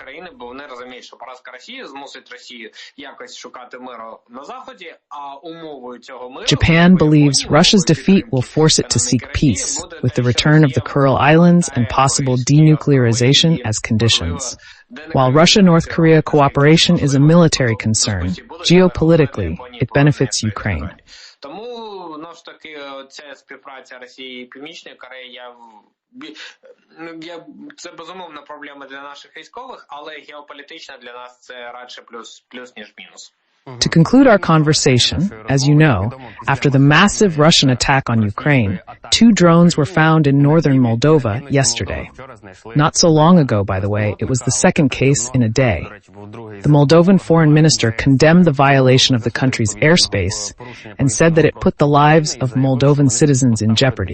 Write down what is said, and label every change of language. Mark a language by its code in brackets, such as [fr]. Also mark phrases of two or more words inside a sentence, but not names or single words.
[en] Japan believes Russia's defeat will force it to seek peace, with the return of the Kuril Islands and possible denuclearization as conditions. While Russia-North Korea cooperation is a military concern, geopolitically, it benefits Ukraine. [uk] знову ж таки, ця співпраця Росії і Північної Кореї, це безумовно проблема для наших військових, але геополітично для нас це радше плюс ніж мінус. [en] To conclude our conversation, as you know, after the massive Russian attack on Ukraine, 2 drones were found in northern Moldova yesterday. Not so long ago, by the way, it was the second case in a day. The Moldovan foreign minister condemned the violation of the country's airspace and said that it put the lives of Moldovan citizens in jeopardy.